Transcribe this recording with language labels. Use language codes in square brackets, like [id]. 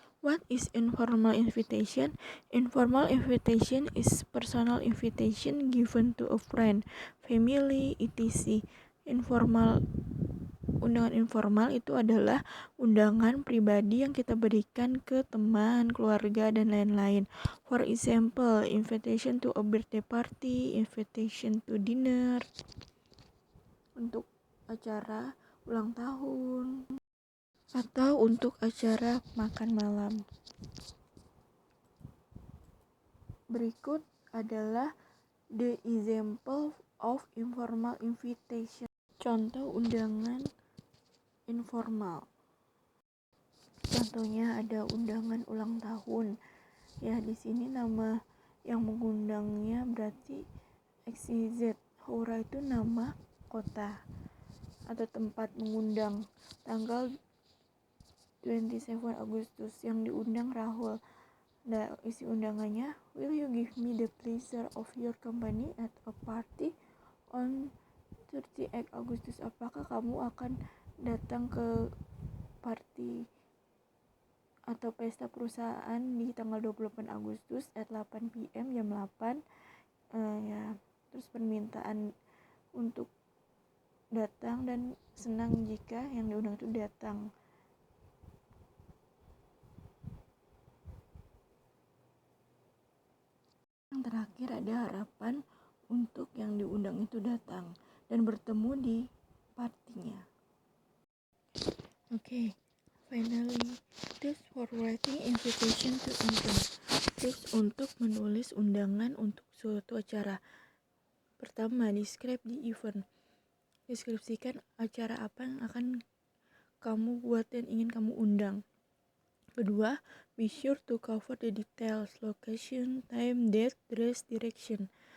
[en] What is informal invitation? Informal invitation is personal invitation given to a friend, family, etc. [id] Undangan informal itu adalah undangan pribadi yang kita berikan ke teman, keluarga, dan lain-lain. [en] For example, invitation to a birthday party, invitation to dinner, [id] untuk acara ulang tahun, atau untuk acara makan malam. Berikut adalah [en] the example of informal invitation. [id] Contoh undangan informal. Contohnya ada undangan ulang tahun. Ya, di sini nama yang mengundangnya berarti XYZ. Hura itu nama kota atau tempat mengundang. Tanggal 27 Agustus yang diundang Rahul. Nah, isi undangannya, [en] will you give me the pleasure of your company at a party on 38 Agustus? [id] Apakah kamu akan datang ke party atau pesta perusahaan di tanggal 28 Agustus [en] at 8 PM [id] jam 8? Ya, terus permintaan untuk datang dan senang jika yang diundang itu datang. Yang terakhir ada harapan untuk yang diundang itu datang dan bertemu di partinya. [en] Okay, finally, tips for writing invitation to event. [id] Tips untuk menulis undangan untuk suatu acara. Pertama, [en] describe the event. [id] Deskripsikan acara apa yang akan kamu buat dan ingin kamu undang. [en] Kedua, be sure to cover the details, location, time, date, dress, direction.